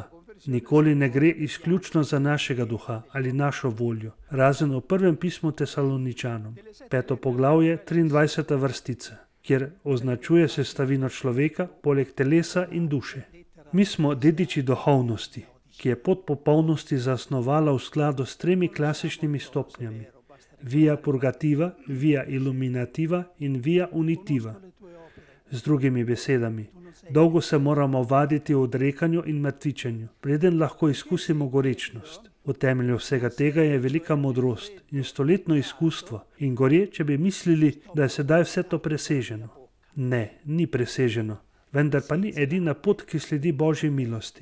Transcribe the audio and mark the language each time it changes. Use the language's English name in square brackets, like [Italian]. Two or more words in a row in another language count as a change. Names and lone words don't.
[Slovenian] Nikoli ne gre izključno za našega duha ali našo voljo, razen v prvem pismu Tesaloničanom, 5. poglavje, 23. vrstica, kjer označuje sestavino človeka poleg telesa in duše. Mi smo dediči duhovnosti, ki je pot popolnosti zasnovala v skladu s 3 klasičnimi stopnjami: [Latin] via purgativa, via illuminativa in via unitiva. [Slovenian] Z drugimi besedami, dolgo se moramo vaditi v odrekanju in mrtvičenju, preden lahko izkusimo gorečnost. V temelju vsega tega je velika modrost in stoletno izkustvo in gorje, če bi mislili, da je sedaj vse to preseženo. Ne, ni preseženo, vendar pa ni edina pot, ki sledi Božji milosti.